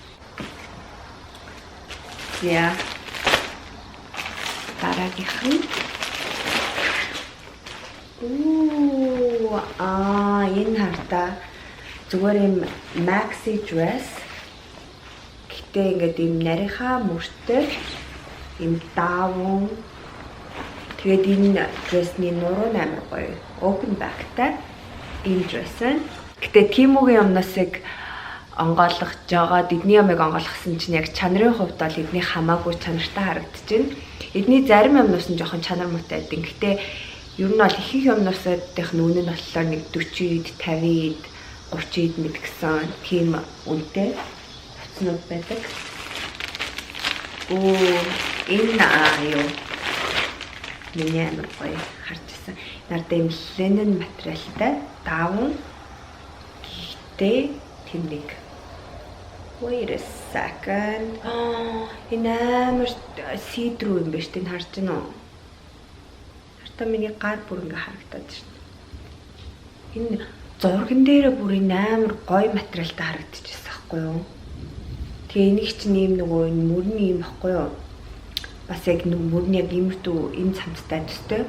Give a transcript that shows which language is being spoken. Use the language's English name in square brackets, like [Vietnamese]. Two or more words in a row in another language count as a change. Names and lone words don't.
[Mongolian] Яа. Дараагийнх нь энэ хартаа зүгээр юм [English] maxi dress. [Mongolian] Гэтэ ингээд юм нарийнхаа мөртөө юм даавн. Тэгээд энэ dress-ний нуруу амар гоё. [English] Open back- [Mongolian] тай энэ dress нь. Гэтэ Temu-гийн юмнаас яг онгойлгож байгаа. Эдний ямыг онгойлгосон чинь яг чанарын хувьд бол эдний хамаагүй чанартай харагдаж байна. Эдний зарим юмнаас нь жоохон чанар муутай байдаг. Гэтэ ер нь бол их юмнуусуудынх нь үнэ нь болохоор нэг 40-д, 50-д, 30-д мэд гэсэн тийм үнэтэй хувцнууд байдаг. Энэ юу? Миний амар гоё харж ирсэн. Нартай юм linen материалтай даавн. Тийм нэг. [English] Wait a second. [Mongolian] Энэ амар see-through юм байна шүү дээ, харж байна уу? Хартаа миний гар бүр ингээ харагдаад байна. Энэ зурган дээрээ бүр амар гоё материалтай харагдаж байна байхгүй юу? Тэгээ энийг чинь ийм нөгөө энэ мөрний юм байхгүй юу? Бас яг нэг мөрний яг иймэрдүү энэ цамцтай төстэй.